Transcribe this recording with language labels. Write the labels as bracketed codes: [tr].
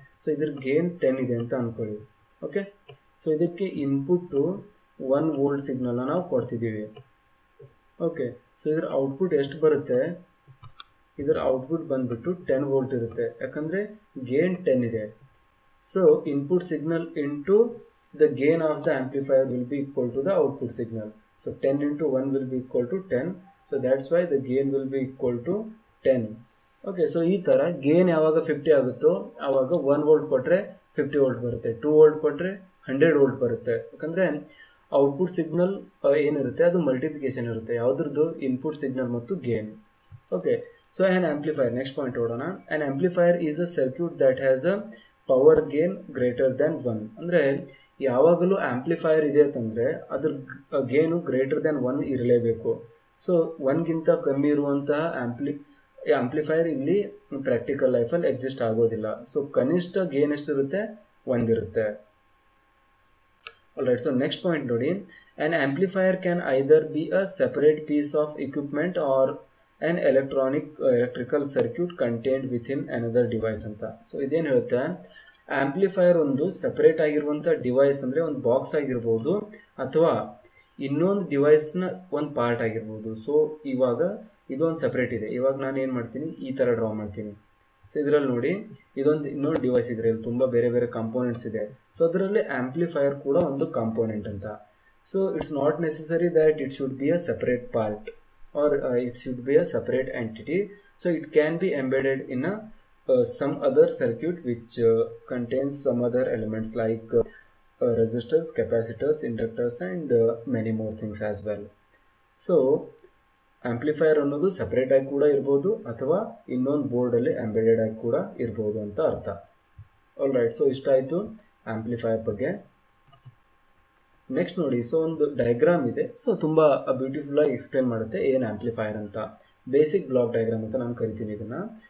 [kn] So ಇದ್ರ gain 10 ಇದೆ ಅಂತ ಅಂದ್ಕೊಳ್ಳಿ. ಓಕೆ, ಸೊ ಇದಕ್ಕೆ ಇನ್ಪುಟ್ಟು 1 ವೋಲ್ಟ್ ಸಿಗ್ನಲ್ನ ನಾವು ಕೊಡ್ತಿದ್ದೀವಿ. ಓಕೆ, ಸೊ ಇದರ ಔಟ್ಪುಟ್ ಎಷ್ಟು ಬರುತ್ತೆ, ಇದರ ಔಟ್ಪುಟ್ ಬಂದುಬಿಟ್ಟು 10 ವೋಲ್ಟ್ ಇರುತ್ತೆ, ಯಾಕಂದರೆ ಗೇನ್ 10 ಇದೆ. So input signal into [en] the gain of the amplifier will be equal to the output signal. So 10 into 1 will be equal to 10. So that's why the gain will be equal to 10. Okay, so [kn] ಈ ಥರ gain ಯಾವಾಗ 50 ಆಗುತ್ತೋ ಆವಾಗ 1 volt ಕೊಟ್ಟರೆ 50 volt ಬರುತ್ತೆ, 2 volt ಕೊಟ್ಟರೆ 100 volt ಬರುತ್ತೆ. ಯಾಕಂದರೆ ಔಟ್ಪುಟ್ ಸಿಗ್ನಲ್ ಏನಿರುತ್ತೆ ಅದು ಮಲ್ಟಿಪ್ಲಿಕೇಶನ್ ಇರುತ್ತೆ, ಯಾವುದ್ರದ್ದು, ಇನ್ಪುಟ್ ಸಿಗ್ನಲ್ ಮತ್ತು gain. [en] Okay, so an amplifier, next point ನೋಡೋಣ. An amplifier is a circuit that has a power gain greater than 1. [kn] ಅಂದರೆ ಯಾವಾಗಲೂ ಆ್ಯಂಪ್ಲಿಫೈಯರ್ ಇದೆ ಅಂತಂದರೆ ಅದ್ರ ಗೇನು ಗ್ರೇಟರ್ ದ್ಯಾನ್ 1 ಇರಲೇಬೇಕು. ಸೊ 1ಗಿಂತ ಕಮ್ಮಿ ಇರುವಂತಹ ಆಂಪ್ಲಿಫೈಯರ್ ಇಲ್ಲಿ ಪ್ರಾಕ್ಟಿಕಲ್ ಲೈಫಲ್ಲಿ ಎಕ್ಸಿಸ್ಟ್ ಆಗೋದಿಲ್ಲ. ಸೊ ಕನಿಷ್ಠ ಗೇನ್ ಎಷ್ಟಿರುತ್ತೆ, ಒಂದಿರುತ್ತೆ. [en] Alright, so next point ನೋಡಿ, an amplifier can either be a separate piece of equipment or an electrical circuit contained within another device ಅಂತ. [kn] ಸೊ ಇದೇನು ಹೇಳುತ್ತೆ, ಆಂಪ್ಲಿಫೈಯರ್ ಒಂದು ಸೆಪರೇಟ್ ಆಗಿರುವಂಥ ಡಿವೈಸ್ ಅಂದರೆ ಒಂದು ಬಾಕ್ಸ್ ಆಗಿರ್ಬೋದು ಅಥವಾ ಇನ್ನೊಂದು ಡಿವೈಸ್ನ ಒಂದು ಪಾರ್ಟ್ ಆಗಿರ್ಬೋದು. ಸೊ ಇವಾಗ ಇದೊಂದು ಸೆಪ್ರೇಟ್ ಇದೆ. ಇವಾಗ ನಾನು ಏನು ಮಾಡ್ತೀನಿ, ಈ ಥರ ಡ್ರಾ ಮಾಡ್ತೀನಿ. ಸೊ ಇದರಲ್ಲಿ ನೋಡಿ, ಇದೊಂದು ಇನ್ನೊಂದು ಡಿವೈಸ್ ಇದ್ರೆ ಇಲ್ಲಿ ತುಂಬ ಬೇರೆ ಬೇರೆ ಕಾಂಪೋನೆಂಟ್ಸ್ ಇದೆ. ಸೊ ಅದರಲ್ಲಿ ಆಂಪ್ಲಿಫೈಯರ್ ಕೂಡ ಒಂದು ಕಾಂಪೋನೆಂಟ್ ಅಂತ. [en] So it's not necessary that it should be a separate part or it should be a separate entity. So it can be embedded in a some other circuit which contains some other elements like resistors, capacitors, inductors and many more things as well. [kn] So amplifier ಅನ್ನೋದು separate ಆಗಿ ಕೂಡ ಇರ್ಬೋದು ಅಥವಾ ಇನ್ನೊಂದು ಬೋರ್ಡಲ್ಲಿ embedded ಆಗಿ ಕೂಡ ಇರ್ಬೋದು ಅಂತ ಅರ್ಥ. ಆಲ್ ರೈಟ್, ಸೊ ಇಷ್ಟ ಆಯಿತು ಆಂಪ್ಲಿಫೈಯರ್ ಬಗ್ಗೆ. ನೆಕ್ಸ್ಟ್ ನೋಡಿ, ಸೊ ಒಂದು ಡಯಾಗ್ರಾಮ್ ಇದೆ. ಸೊ ತುಂಬ ಬ್ಯೂಟಿಫುಲ್ಲಾಗಿ ಎಕ್ಸ್ಪ್ಲೇನ್ ಮಾಡುತ್ತೆ ಏನು ಆಂಪ್ಲಿಫೈಯರ್ ಅಂತ. ಬೇಸಿಕ್ ಬ್ಲಾಕ್ ಡಯಾಗ್ರಾಮ್ ಅಂತ ನಾನು ಕರಿತೀನಿ ಇದನ್ನು.